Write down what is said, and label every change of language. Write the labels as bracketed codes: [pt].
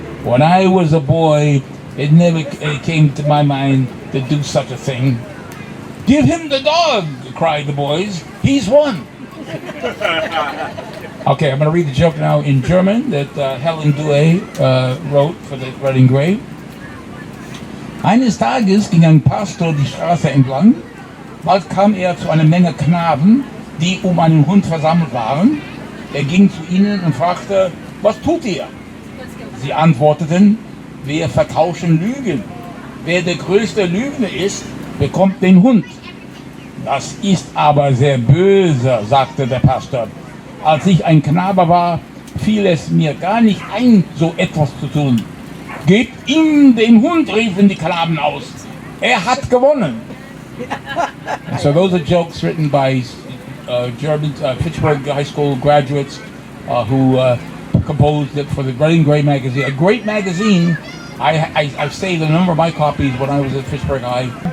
[en] When I was a boy, it never came to my mind to do such a thing. Give him the dog, cried the boys. He's won. Okay, I'm going to read the joke now in German that Helen Due wrote for the Red and Gray. [de] Eines Tages ging ein Pastor die Straße entlang. Bald kam er zu einer Menge Knaben, die einen Hund versammelt waren. Er ging zu ihnen und fragte, was tut ihr? Sie antworteten, wir vertauschen Lügen. Wer der größte Lügner ist, bekommt den Hund. Das ist aber sehr böse, sagte der Pastor. Als ich ein Knabe war, fiel es mir gar nicht ein, so etwas zu tun. Gebt ihm den Hund, riefen die Knaben aus. Er hat gewonnen. [en] And so those are jokes written by German Fitchburg High School graduates who composed it for the Red and Gray magazine. A great magazine. I've saved a number of my copies when I was at Fitchburg High.